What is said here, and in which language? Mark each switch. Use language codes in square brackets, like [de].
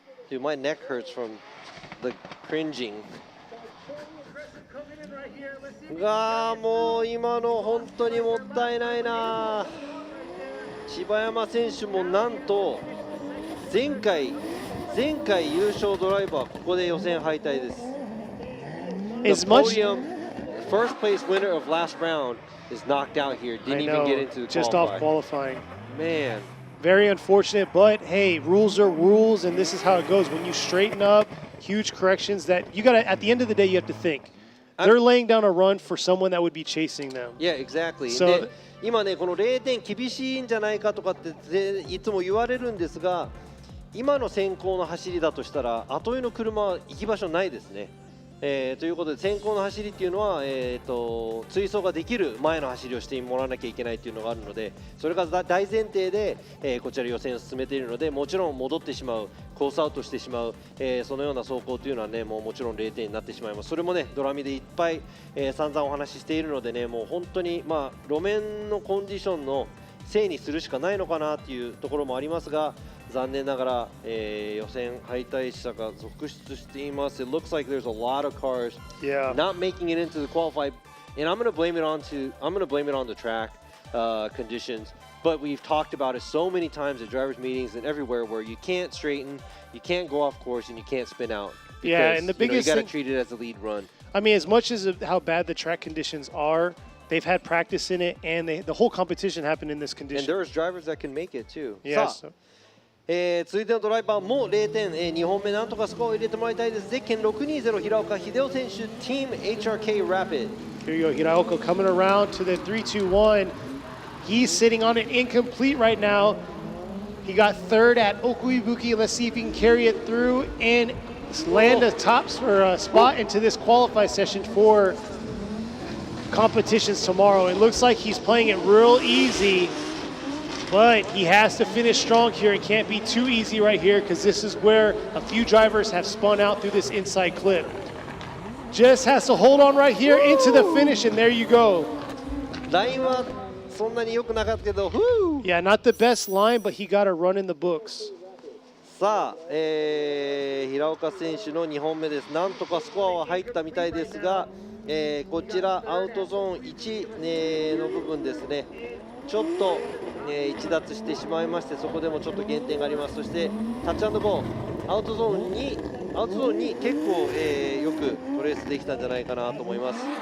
[en] Dude, my neck hurts from the cringing. [ja] もう今の本当にもったいないな。柴山選手もなんと前回優勝ドライバーここで予選敗退です。 [en] As The much podium, first place winner of last round is knocked out here. Didn't even get into the just off qualifying. Man. Very unfortunate, but hey, rules are rules, and this is how it goes. When you straighten up, huge corrections that you gotta, at the end of the day, you have to think. They're laying down a run for someone that would be chasing them. Yeah, exactly. So, [ja] で今ね、この0点厳しいんじゃないかとかっていつも言われるんですが、今の先行の走りだとしたら、後追いの車は行き場所ないですね。ということで先行の走りっていうのは、追走ができる前の走りをしてもらわなきゃいけないっていうのがあるので、それが大前提で、こちら予選を進めているので、もちろん戻ってしまう、コースアウトしてしまう、そのような走行というのはね、もちろん0点になってしまいます。それもね、ドラミでいっぱい、散々お話ししているのでね、もう本当に路面のコンディションのせいにするしかないのかなっていうところもありますが。残念ながら、予選敗退者が続出しています。 [en] It looks like there's a lot of cars not making it into the qualify, and I'm going to blame it on the track conditions. But we've talked about it so many times at drivers' meetings and everywhere where you can't straighten, you can't go off course, and you can't spin out. Because, and the biggest you got to treat it as a lead run. I mean, as much as how bad the track conditions are, they've had practice in it, and the whole competition happened in this condition. And there's drivers that can make it too. Yes. [ja] 続いてのドライバーも0点、2本目なんとかスコアを入れてもらいたいです。ゼッケン620平岡秀夫選手、Team HRK Rapid. [en] Here you go, Hiraoka coming around to the 3-2-1. He's sitting on an incomplete right now. He got third at Okuibuki. Let's see if he can carry it through and land a top spot into this qualify session for competitions tomorrow. It looks like he's playing it real easy. But he has to finish strong here. It can't be too easy right here because this is where a few drivers have spun out through this inside clip. Just has to hold on right here into the finish, and there you go. [ja] ラインはそんなに良くなかったけど、 [en] Yeah, not the best line, but he got a run in the books. [ja] さあ、平岡選手の2本目です。なんとかスコアは入ったみたいですが、こちらアウトゾーン1、の部分ですね。ちょっと、逸脱してしまいまして、そこでもちょっと減点があります。そしてタッチ&ゴー、アウトゾーンに結構、よくトレースできたんじゃないかなと思います。